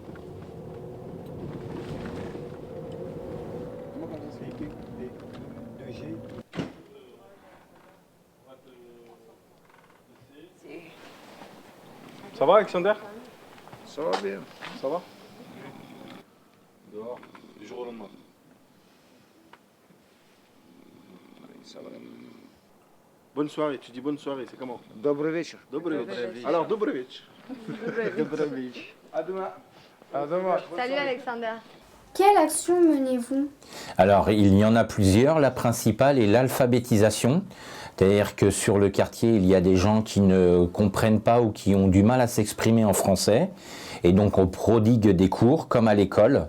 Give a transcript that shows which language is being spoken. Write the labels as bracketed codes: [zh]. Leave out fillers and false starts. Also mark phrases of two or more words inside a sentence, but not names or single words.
[fr] Ça va, Alexander? Ça va bien. Ça va? Dehors, du jour au lendemain. Ça va. Bonne soirée, tu dis bonne soirée, c'est comment? [pl] Dobry wieczór. Dobry wieczór. Alors, dobry wieczór. Dobry wieczór. [fr] À demain. À demain. Salut Alexander. Quelle action menez-vous? Alors, il y en a plusieurs. La principale est l'alphabétisation. C'est-à-dire que sur le quartier, il y a des gens qui ne comprennent pas ou qui ont du mal à s'exprimer en français. Et donc, on prodigue des cours, comme à l'école.